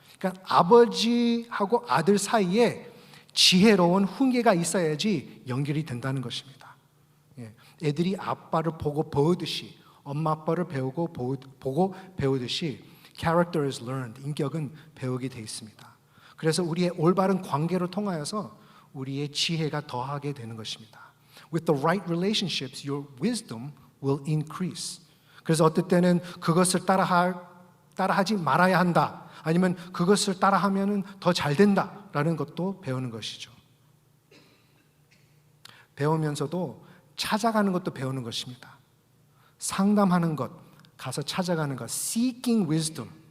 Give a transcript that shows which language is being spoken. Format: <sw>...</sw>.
<ko>그러니까 아버지하고 아들 사이에 지혜로운 훈계가 있어야지 연결이 된다는 것입니다. 애들이 아빠를 보고 배우듯이, 엄마 아빠를 보고 배우듯이</ko> <en>character is learned,</en> <ko>인격은 배우게 돼 있습니다. 그래서 우리의 올바른 관계를 통하여서 우리의 지혜가 더하게 되는 것입니다.</ko> <en>With the right relationships, your wisdom will increase.</en> <ko>그래서 어떨 때는 그것을 따라하지 말아야 한다. 아니면 그것을 따라하면 더 잘 된다라는 것도 배우는 것이죠. 배우면서도 찾아가는 것도 배우는 것입니다. 상담하는 것, 가서 찾아가는 것,</ko> <en>seeking wisdom.</en>